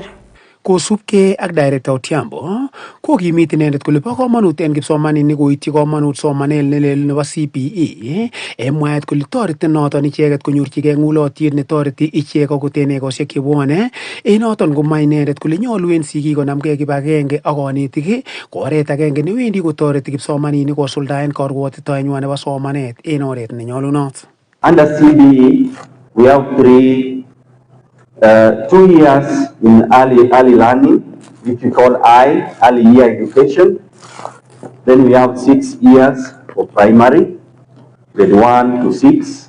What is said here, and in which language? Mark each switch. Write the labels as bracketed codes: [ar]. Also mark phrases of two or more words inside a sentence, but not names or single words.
[kln] Kosubkei ak Director Otiambo kokimit inendet kole bo komonut en kipsomaninik koityi komonut somanet nelel nebo CBE mwaet kole toreti noton icheket konyorchigei ng'ulotyet netoreti ichek akot en ekosiek chebwone. Noton komwa inendet kole nyolu en sigik konamgei kibagenge ak konetik ko oret agenge newendi kotoreti kipsomaninik kosuldaen karwotitoenywan nebo somanet en oret nenyolunot. [en] Under CBE we have 2 years in early learning, which we call early year education. Then we have 6 years for primary, grade 1 to 6.